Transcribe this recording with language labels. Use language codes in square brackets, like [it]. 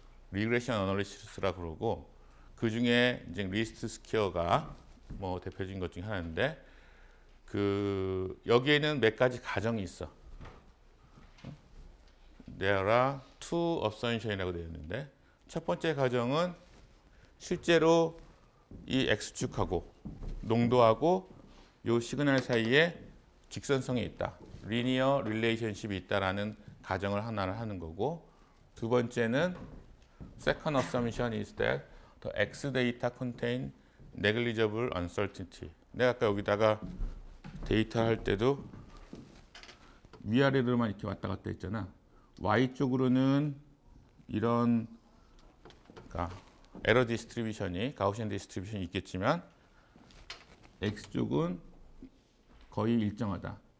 [ko] 리그레션 어널리시스라고 그러고 그 중에 이제 리스트 스퀘어가 뭐 대표적인 것 중에 하나인데 그 여기에는 몇 가지 가정이 있어. [en] There are two assumption [ko] 이라고 되어 있는데 첫 번째 가정은 실제로 이 x축하고 농도하고 요 시그널 사이에 직선성이 있다. 리니어 릴레이션십이 있다라는 가정을 하나를 하는 거고 두 번째는 [en] second assumption is that the x data contain negligible uncertainty. [ko] 내가 아까 여기다가 데이터 할 때도 위아래로만 이렇게 왔다 갔다 했잖아. y 쪽으로는 이런 그러니까 에러 디스트리뷰션이 가우시안 디스트리뷰션이 있겠지만 x 쪽은 거의 일정하다.